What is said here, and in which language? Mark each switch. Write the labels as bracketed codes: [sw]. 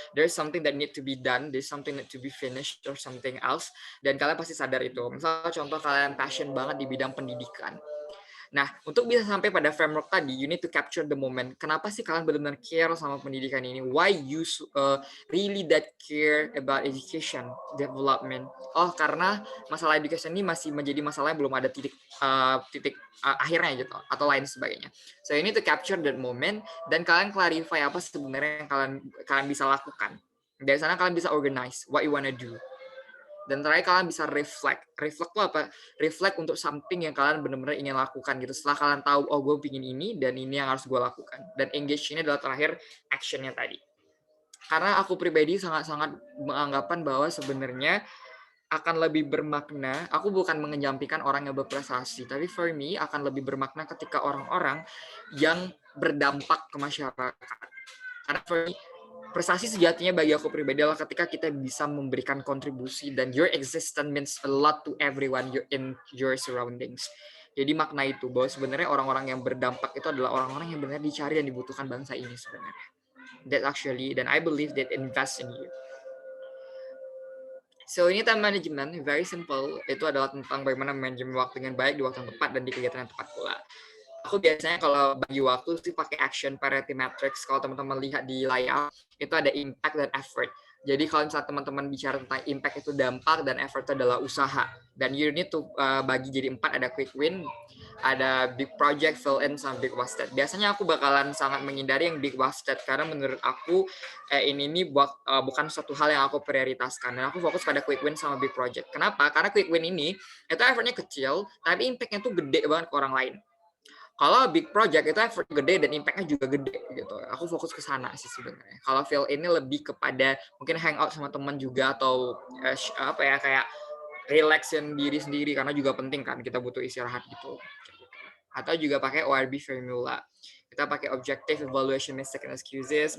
[en] There's something that need to be done, there's something that to be finished or something else. [id] Dan kalian pasti sadar itu. Misalnya contoh kalian passion banget di bidang pendidikan. Nah, untuk bisa sampai pada framework tadi, [en] you need to capture the moment. [id] Kenapa sih kalian benar-benar care sama pendidikan ini? [en] Why you really that care about education development? [id] Oh, karena masalah education ini masih menjadi masalah yang belum ada titik akhirnya gitu, atau lain sebagainya. [en] So, you need to capture that moment, [id] dan kalian [en] clarify [id] apa sebenarnya yang kalian bisa lakukan. Dari sana kalian bisa [en] organize what you wanna do. [id] Dan terakhir kalian bisa [en] reflect [id] itu apa? Reflect untuk [en] something [id] yang kalian benar-benar ingin lakukan gitu. Setelah kalian tahu, oh gue pingin ini dan ini yang harus gue lakukan. Dan engage ini adalah terakhir actionnya tadi. Karena aku pribadi sangat-sangat menganggapan bahwa sebenarnya akan lebih bermakna, aku bukan mengenyampikan orang yang berprestasi, tapi [en] for me [id] akan lebih bermakna ketika orang-orang yang berdampak ke masyarakat. Karena for me, prestasi sejatinya bagi aku pribadi adalah ketika kita bisa memberikan kontribusi dan [en] your existence means a lot to everyone in your surroundings. [id] Jadi makna itu bahwa sebenarnya orang-orang yang berdampak itu adalah orang-orang yang benar dicari dan dibutuhkan bangsa ini sebenarnya. [en] That actually, [id] dan [en] I believe that invest in you. So [id] ini [en] time management, very simple. [id] Itu adalah tentang bagaimana manajemen waktu dengan baik di waktu yang tepat dan di kegiatan yang tepat pula. Aku biasanya kalau bagi waktu sih pakai action priority matrix. Kalau teman-teman lihat di layar, itu ada impact dan effort. Jadi kalau misalnya teman-teman bicara tentang impact itu dampak dan effort itu adalah usaha. Dan [en] you need to [id] bagi jadi 4, ada quick win, ada big project, fill in, sama big wasted. Biasanya aku bakalan sangat menghindari yang big wasted karena menurut aku ini bukan suatu hal yang aku prioritaskan. Dan aku fokus pada quick win sama big project. Kenapa? Karena quick win ini itu effortnya kecil, tapi impactnya tuh gede banget ke orang lain. Kalau big project itu effort gede dan impact-nya juga gede gitu. Aku fokus ke sana sih sebenarnya. Kalau fill ini lebih kepada mungkin hangout sama teman juga, atau kayak relaxin diri sendiri karena juga penting kan, kita butuh istirahat gitu. Atau juga pakai ORB formula. Kita pakai [en] objective, evaluation, mistake, and excuses.